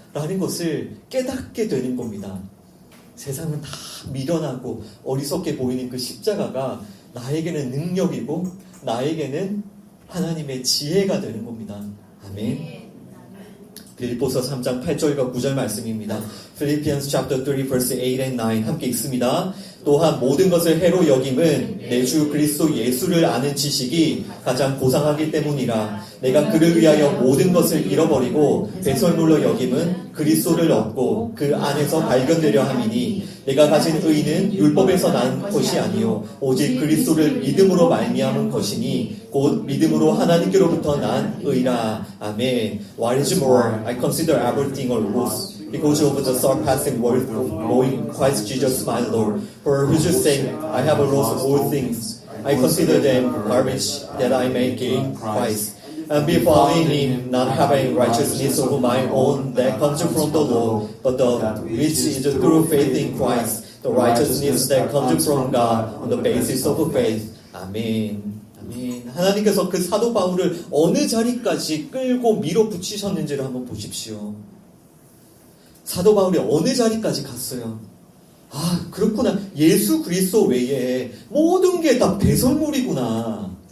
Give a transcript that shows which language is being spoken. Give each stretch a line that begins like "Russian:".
Korean: 라는 것을 깨닫게 되는 겁니다. 세상은 다 미련하고 어리석게 보이는 그 십자가가 나에게는 능력이고 나에게는 하나님의 지혜가 되는 겁니다. 아멘. 빌립보서 3장 8절과 9절 말씀입니다.
English: Philippians chapter 3 verse 8 and 9
Korean: 함께 읽습니다. 또한 모든 것을 해로 여김은 내 주 그리스도 예수를 아는 지식이 가장 고상하기 때문이라. 내가 그를 위하여 모든 것을 잃어버리고 배설물로 여김은 그리스도를 얻고 그 안에서 발견되려 함이니 내가 가진 의는 율법에서 난 것이 아니요 오직 그리스도를 믿음으로 말미암은 것이니 곧 믿음으로 하나님께로부터 난 의라. 아멘.
English: What is more, I consider everything a loss because of the surpassing worth of knowing Christ Jesus my Lord, for whose sake I have lost all things. I consider them garbage that I may gain Christ, and be found in Him, not having righteousness of my own that comes from the law, but the which is through faith in Christ, the righteousness that comes from God on the basis of faith.
Korean: 아멘. 아멘. 하나님께서 그 사도 바울을 어느 자리까지 끌고 밀어붙이셨는지를 한번 보십시오. 사도 바울이 어느 자리까지 갔어요? 그렇구나. 예수 그리스도 외에 모든 게 다 배설물이구나.